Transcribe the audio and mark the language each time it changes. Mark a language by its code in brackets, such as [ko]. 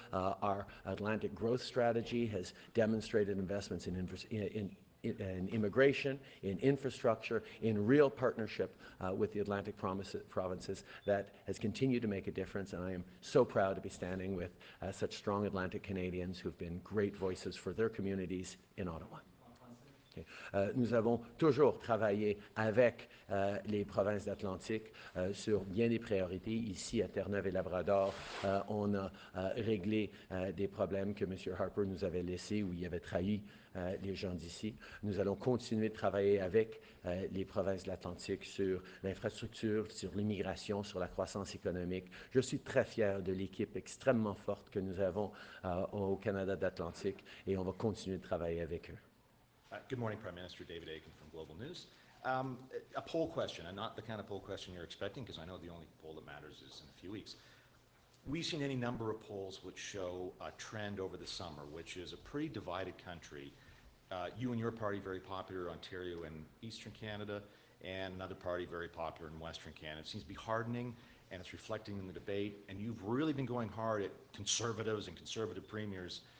[en] Our Atlantic growth strategy has demonstrated investments in immigration, in infrastructure, in real partnership with the Atlantic provinces that has continued to make a difference, and I am so proud to be standing with such strong Atlantic Canadians who've been great voices for their communities in Ottawa. [fr] Nous avons toujours travaillé avec les provinces d'Atlantique sur bien des priorités. Ici, à Terre-Neuve et Labrador, on a réglé des problèmes que M. Harper nous avait laissés, où il avait trahi les gens d'ici. Nous allons continuer de travailler avec les provinces de l'Atlantique sur l'infrastructure, sur l'immigration, sur la croissance économique. Je suis très fier de l'équipe extrêmement forte que nous avons au Canada d'Atlantique, et on va continuer de travailler avec eux. [en] Good morning, Prime Minister. David Aiken from Global News. A poll question, and not the kind of poll question you're expecting, because I know the only poll that matters is in a few weeks. We've seen any number of polls which show a trend over the summer, which is a pretty divided country. You and your party very popular, Ontario and Eastern Canada, and another party very popular in Western Canada. It seems to be hardening, and it's reflecting in the debate, and you've really been going hard at Conservatives and Conservative premiers.